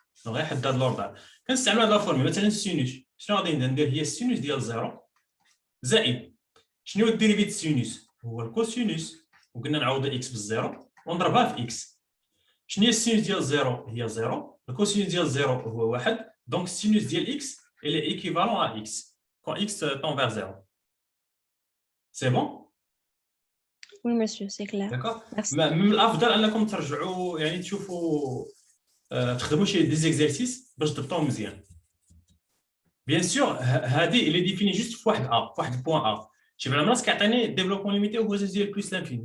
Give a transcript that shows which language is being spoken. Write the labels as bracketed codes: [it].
[ar] دونك غير حد هذا الاوردر كنستعمل هذا الفورمول. مثلا السينوس شنو غادي ندير؟ هي السينوس ديال زيرو زائد شنو هو الديريفي ديال السينوس؟ هو الكوسينوس وقلنا نعوض اكس بالزيرو ونضربها في اكس. شنو هي السينوس ديال زيرو؟ هي زيرو. الكوسينوس ديال زيرو هو واحد. دونك السينوس ديال اكس [fr] elle est équivalent à x quand x tend vers 0. C'est bon? وي مسيو سي كلير. داكور. [ar] من الافضل انكم ترجعوا يعني تشوفوا تخدموا شي ديزيكزيرسيس باش تضبطوا مزيان. بيان سور هذه اللي ديفيني جوست في واحد واحد البوان شي بحال الناس كيعطيني ديفلوبمون ليميتي هو ديال بلس لانفيني.